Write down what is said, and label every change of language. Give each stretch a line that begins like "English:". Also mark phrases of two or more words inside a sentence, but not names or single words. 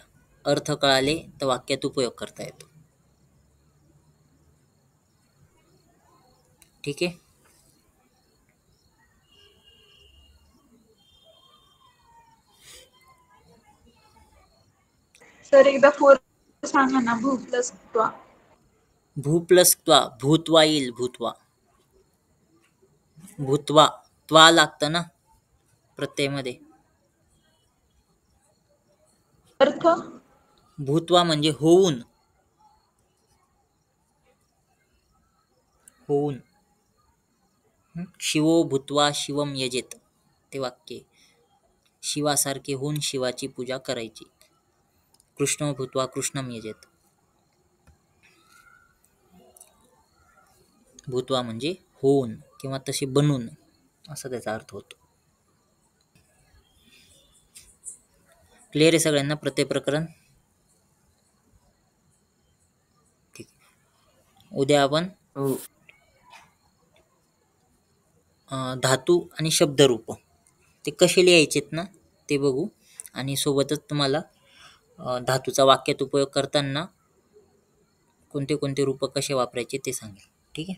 Marathi: अर्थ कळाले तर वाक्यात उपयोग करता येतो. ठीक आहे. सर एकदा 4 सांगा ना. भू प्लस त्वा. भू प्लस त्वा. भूत्वा येईल. भूत्वा. त्वा लागतं ना प्रत्ययामध्ये. अर्थ भूत्वा म्हणजे होऊन. होऊन.
Sanskrit: शिवो भूत्वा शिवम यजेत
Marathi: ते वाक्य आहे. शिवासारखे होऊन शिवाची पूजा करायची.
Sanskrit: कृष्ण भूत्वा कृष्णम यजेत.
Marathi: भूत्वा म्हणजे होऊन किंवा तसे बनून असा त्याचा अर्थ होतो. क्लिअर आहे सगळ्यांना प्रत्यय प्रकरण? ठीक. उद्या आपण हो. धातू आणि शब्दरूप ते कसे लिहायचेत ना ते बघू, आणि सोबतच तुम्हाला धातूचा वाक्यात उपयोग करताना कोणते कोणते रूप कसे वापरायचे ते सांगेल.